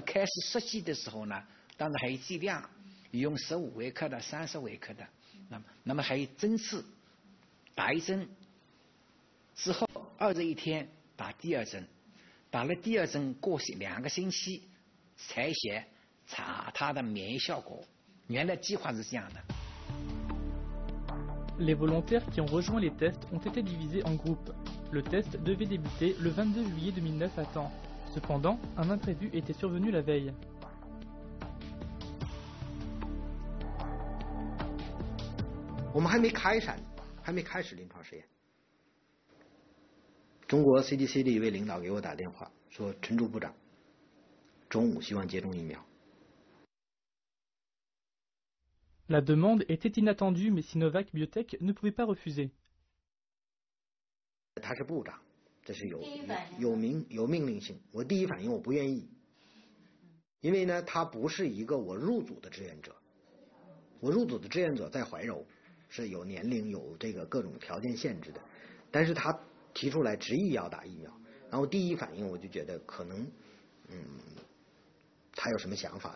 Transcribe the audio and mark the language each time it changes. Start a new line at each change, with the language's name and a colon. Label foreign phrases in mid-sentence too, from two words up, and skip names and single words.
Chinese: 开始实际的时候呢，当然还有剂量，用15微克的、30微克的，那么还有针刺，打一针之后21天打第2针，打了第2针过2个星期采血。查它的免疫效果，原来计划是这样的。
French: Les volontaires qui ont rejoint les tests ont été divisés en groupes. Le test devait débuter le 22 juillet 2009 à temps. Cependant, un imprévu était survenu la veille.
Chinese: 我们还没开始临床实验。中国 CDC 的一位领导给我打电话说：“陈竹部长，中午希望接种疫苗。”
French: La demande était inattendue, mais Sinovac Biotech ne pouvait pas refuser.
Chinese: 他是部长，这是有命令性。我第一反应我不愿意，因为呢，他不是一个我入组的志愿者。我入组的志愿者在怀柔是有年龄有这个各种条件限制的，但是他提出来执意要打疫苗，然后第一反应我就觉得可能，他有什么想法？